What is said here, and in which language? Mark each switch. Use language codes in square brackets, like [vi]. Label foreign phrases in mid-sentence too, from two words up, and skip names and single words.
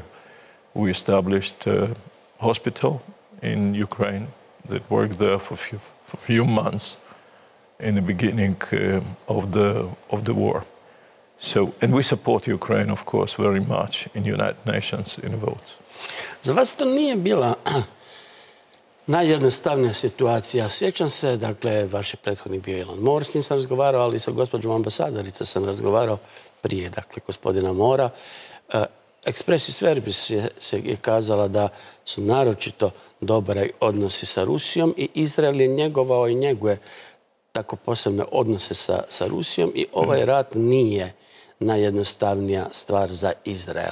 [en] We established a hospital in Ukraine that worked there for a few months in the beginning of the war. So, and we support Ukraine, of course, very much in United Nations in votes. [hr] Za vas to nije bila najjednostavnija situacija. Sjećam se, dakle, vaš je prethodnik bio Ilan Mor, s njim sam razgovarao, ali sa gospođom ambasadorica sam razgovarao prije, dakle, gospodina Mora. [la] Expressis verbis [hr] je kazala da su naročito dobri odnosi sa Rusijom i Izrael je njegovao i njeguje tako posebne odnose sa Rusijom i ovaj rat nije najjednostavnija stvar za Izrael.